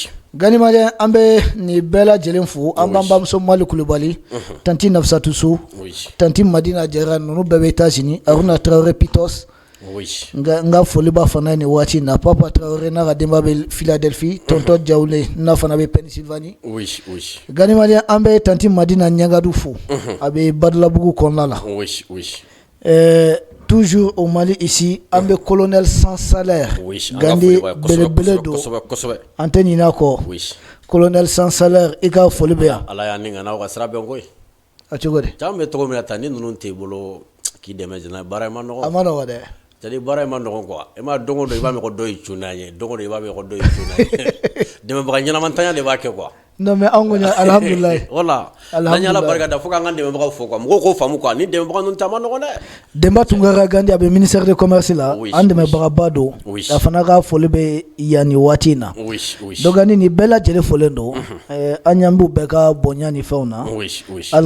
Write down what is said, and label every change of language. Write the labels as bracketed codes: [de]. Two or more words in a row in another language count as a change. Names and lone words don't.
[bm] Gani maliyɛn an bɛ nin bɛɛ lajɛlen fo an b'an bamuso Mali Kulubali tanti Nafisatu So tanti Madina Jara ninnu bɛɛ bɛ États-Unis Aruna Traoré Pitos n ka foli b'a fana nin waati na Papa Traoré n'a ka denba bɛ Philadelphie tonton Jawule n'a fana bɛ Pennsylvanie Gani maliyɛn an bɛ tanti Madina Ɲagadu fo a bɛ Badalabugu kɔnɔna la [fr] toujours au Mali ici [bm] an bɛ [fr] colonel sans salaire [bm] Gandi belebele don an tɛ ɲinɛ a kɔ [fr] colonel sans salaire [bm] i ka foli bɛ yan ala y'an ni ŋana o ka sira bɛn koyi a cogo di caman bɛ tɔgɔ min na tan ni ninnu t'i bolo k'i dɛmɛ jɛnɛ baara in ma nɔgɔ a ma nɔgɔ dɛ [fr] c'est-à-dire [bm] baara in ma nɔgɔ quoi i ma don o don i b'a mɛn ko dɔ ye cunna ye don o don i b'a mɛn ko dɔ ye cunna ye dɛmɛbaga ɲɛnamatanya de b'a kɛ quoi [fr] non mais [bm] an kɔni alhamdulilayi voilà n'an y'ala barika da fo k'an ka dɛmɛbagaw fo quoi mɔgɔw k'o faamu quoi ni dɛmɛbaga ninnu ta ma nɔgɔ dɛ Demba Tunkara Gandi a bɛ [fr] ministère de commerce [bm] la an dɛmɛbagaba don a fana ka foli bɛ yan nin waati in na donc Gandi nin bɛɛ lajɛlen folen don an ɲan b'u bɛɛ ka bonya ni fɛnw na hali